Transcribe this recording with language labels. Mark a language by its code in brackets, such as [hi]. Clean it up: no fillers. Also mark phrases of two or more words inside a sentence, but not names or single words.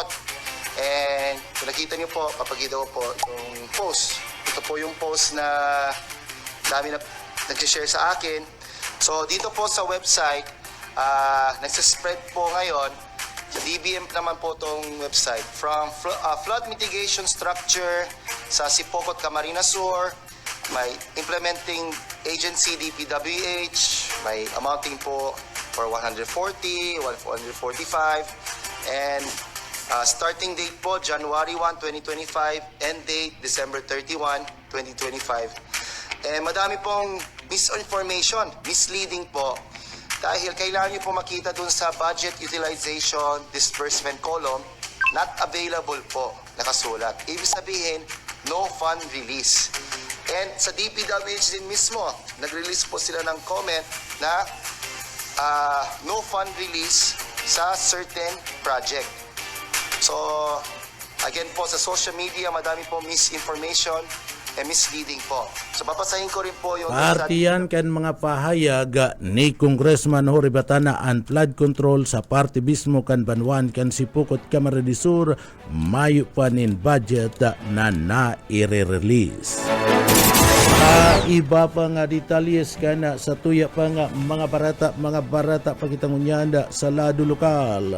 [tl] And kung nakita niyo po, papakita ko po yung post. Ito po yung post na dami na nag-share sa akin. So dito po sa website, nagsaspread po ngayon, sa DBM naman po itong website, [en] from flood mitigation structure [tl] sa Sipokot, Camarines Sur, may [en] implementing agency [tl] DPWH, may amounting po for 140, 145, [en] and starting date [tl] po January 1, 2025, [en] end date December 31, 2025. [tl] Madami pong misinformation, misleading po. Dahil kailangan nyo po makita dun sa [en] budget utilization disbursement column, not available [tl] po, nakasulat. Ibig sabihin, [en] no fund release. [tl] And sa DPWH din mismo, nag-release po sila ng comment na [en] no fund release [tl] sa [en] certain project. [tl] So, again po, sa [en] social media, [tl] madami po misinformation, misleading po. So papasahin ko rin po yung [bik] partiyan kan mga pahayag ni Congressman Huri Bata na ang [en] flood control [bik] sa partibismo kan Banwan kan Sipokot, Camarines Sur, mayo pa nin budget na na-i-release. Iba pa nga detalyes kan sa tuya pa nga mga barata pakitangunyanda sa lado lokal.